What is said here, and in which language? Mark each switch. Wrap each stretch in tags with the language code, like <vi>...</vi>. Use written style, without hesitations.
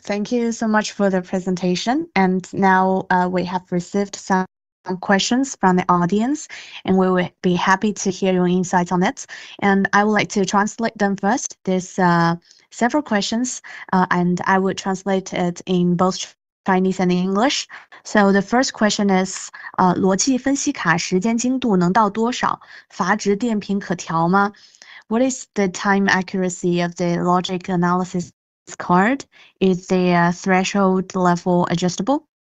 <en>Thank you so much for the presentation. And now we have received some questions from the audience, and we will be happy to hear your insights on it. And I would like to translate them first. There's several questions, and I will translate it in both Chinese and English. So the first question is,</en> <zh>逻辑分析卡时间精度能到多少？阀值电平可调吗？</zh> <en>What is the time accuracy of the logic analysis card? Is the threshold level adjustable?</en>